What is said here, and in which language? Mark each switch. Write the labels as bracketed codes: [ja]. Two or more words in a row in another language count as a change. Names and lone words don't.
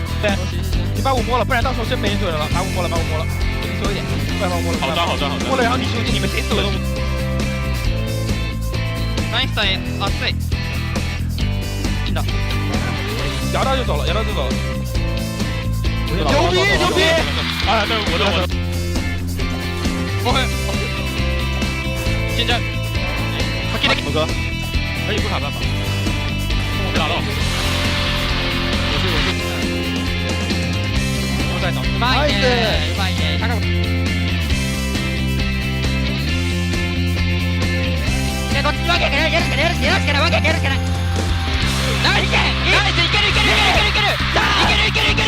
[zh] 对，你把我摸了，不然到时候真没人救人了。把我摸了，把我摸了，你收一点，快把我摸了。好抓，好抓，好抓。摸了，然后你兄弟你们谁死了都不。 [ja] ナイスだね。熱い。いいんだ。 [zh] 摇到就走了，摇到就走了。牛逼，牛逼！啊，对，我的。我会。现在。某哥，可以不卡办法。我被打到。我在找。 [ja] うまいね。うまいね。こっちわけやるしかない、やるしかない、わけやるしかない。ナイス、ナイス、いけるいけるいけるいけるいけるいけるいける。